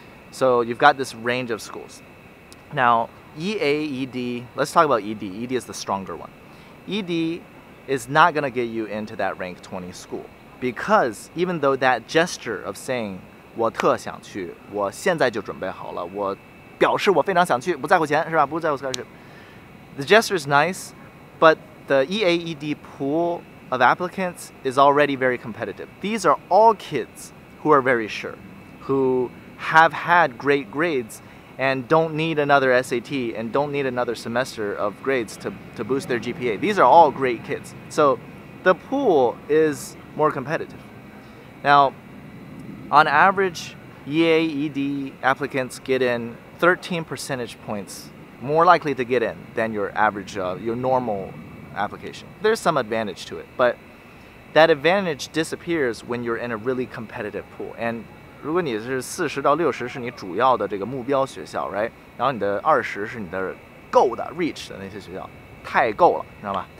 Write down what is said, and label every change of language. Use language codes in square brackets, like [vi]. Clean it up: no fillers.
[en] So you've got this range of schools. Now, EA, ED, let's talk about ED. ED is the stronger one. ED is not going to get you into that rank 20 school. Because even though that gesture of saying [zh] 我特想去，我现在就准备好了，我表示我非常想去，不在乎钱是吧？不在乎 scholarship. [en] The gesture is nice, but the EAED pool of applicants is already very competitive. These are all kids who are very sure, who have had great grades and don't need another SAT and don't need another semester of grades to boost their GPA. These are all great kids. So the pool is more competitive. Now, on average, EAED applicants get in 13 percentage points more likely to get in than your average, your normal application. There's some advantage to it, but that advantage disappears when you're in a really competitive pool. And [zh] 如果你是40到60是你主要的这个目标学校 ， [en] right？ [zh] 然后你的20是你的够的 reach 的那些学校，太够了，知道吧？